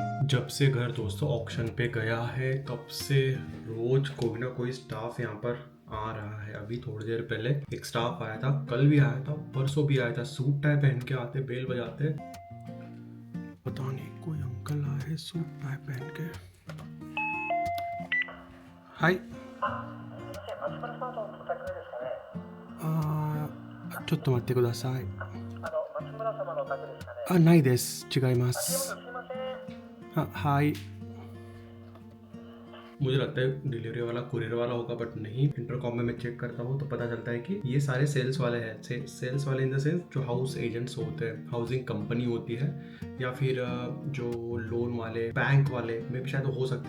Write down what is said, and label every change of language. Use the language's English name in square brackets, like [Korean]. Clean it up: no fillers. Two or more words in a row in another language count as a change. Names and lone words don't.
[Hindi] जब से घर दोस्तों ऑक्शन पे गया है तब से रोज कोई ना कोई स्टाफ यहाँ पर आ रहा है। अभी थोड़ी देर पहले एक स्टाफ आया था, कल भी आया था, परसों भी आया था। [English] suit tie [Hindi] पहन के आते, बेल बजाते। पता नहीं कोई अंकल आए हैं [English] suit tie [Hindi] पहन के। हाय। [Japanese] ちょっと待ってください。ないです。違います。 [Hindi] はい。मुझे लगता है डिलीवरी वाला कुरियर वाला होगा, बट नहीं। इंटरकॉम में मैं चेक करता हूँ तो पता चलता है कि ये सारे सेल्स वाले हैं। सेल्स वाले [English] in the sense [Hindi] जो [English] house agents [Hindi] होते हैं, [English] housing company [Hindi] होती है, या फिर जो लोन वाले, बैंक वाले में भी शायद हो सकते हैं।